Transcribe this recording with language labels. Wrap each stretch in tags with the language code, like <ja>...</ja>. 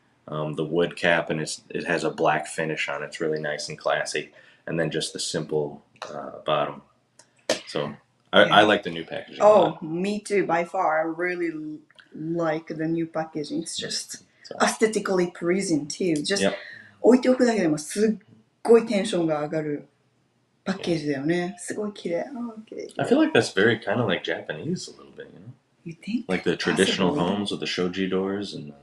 <en>The wood cap, and it has a black finish on it. It's really nice and classy. And then just the simple bottom. So I like the new packaging. Oh, me too. By far, I really like the new packaging. It's just aesthetically pleasing too. Just</en> <ja>置いておくだけでもすっごいテンションが上がるパッケージだよね。すごい綺麗。</ja> <en>I feel like that's very kind of like Japanese a little bit, you know? You think? Like the traditional homes with the shoji doors and</en>